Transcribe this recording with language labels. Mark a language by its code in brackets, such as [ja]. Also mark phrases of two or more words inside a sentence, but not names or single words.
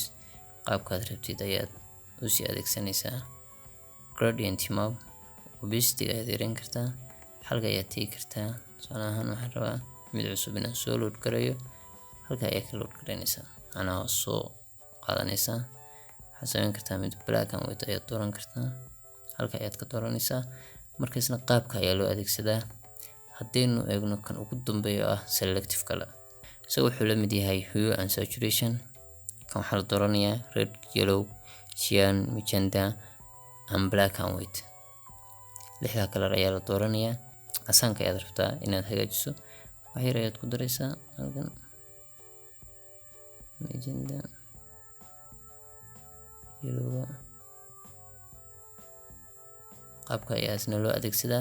[so] qaabkaad rabtid ayaad u sii adeegsanaysaa. [en] gradient map, [so] opacity ayaad yareyn kartaa, halka ayaad tegi kartaa. tusaale ahaan waxaan rabaa mid cusub inaan soo load gareeyo, halka ayaa ka load gareynaysaa, macnaha waa soo qaadanaysaa. waxaad samayn kartaa mid [en] black and white [so] ayaad dooran kartaa, halka ayaad ka dooranaysaa. markaasna qaabka ayaa loo adeegsadaa. haddaynu eegno kan ugu dambeeyo ah [en] selective color, [so] isaga wuxuu la mid yahay [en] hue and saturation. [so] kan waxaa la dooranayaa [en] red, yellow, cyan, magenta and black and white. [so] 6 color ayaa la dooranayaa. casaanka ayaad rabtaa inaad hagaajiso, wax yar ayaad ku daraysaa halkan [en] magenta yellow [so] qaabka ayaasna loo adeegsadaa